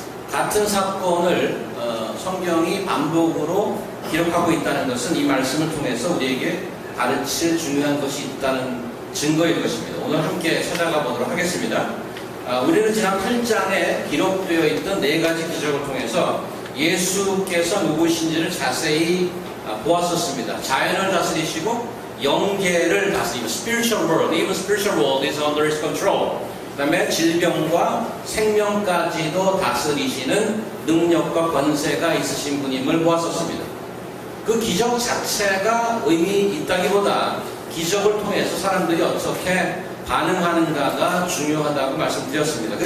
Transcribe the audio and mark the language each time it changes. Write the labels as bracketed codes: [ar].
[ko] 같은 사건을 성경이 반복으로 기록하고 있다는 것은 이 말씀을 통해서 우리에게 가르칠 중요한 것이 있다는 증거일 것입니다. 오늘 함께 찾아가 보도록 하겠습니다. 우리는 지난 8장에 기록되어 있던 4가지 기적을 통해서 예수께서 누구신지를 자세히 보았었습니다. 자연을 다스리시고 영계를 다스리고 [en] spiritual world, even spiritual world is under his control. [ko] 그 다음에 질병과 생명까지도 다스리시는 능력과 권세가 있으신 분임을 보았었습니다. 그 기적 자체가 의미 있다기보다 기적을 통해서 사람들이 어떻게 반응하는가가 중요하다고 말씀드렸습니다.